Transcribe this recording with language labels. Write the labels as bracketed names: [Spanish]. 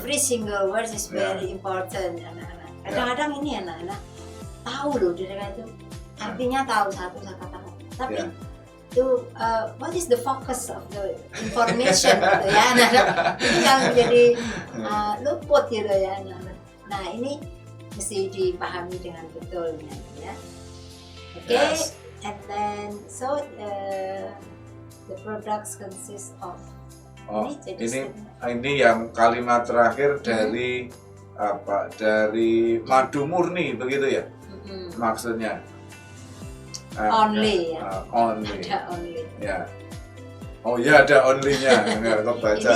[English] Every single word is very important, [Indonesian] anak-anak. Kadang-kadang ini anak-anak tahu loh mereka itu artinya tahu satu kata, tapi itu [English] what is the focus of the information [Indonesian] gitu ya anak-anak. Ini yang menjadi luput gitu ya anak-anak. Nah ini mesti dipahami dengan betul ya. Oke, [English] Yes. and then so the products consist of [Indonesian] Ini yang kalimat terakhir dari apa? Dari madu murni begitu ya? Maksudnya. [English] Only ya. Only. [Indonesian] Ada only. Ya. Oh ya ada only-nya. Enggak kebaca.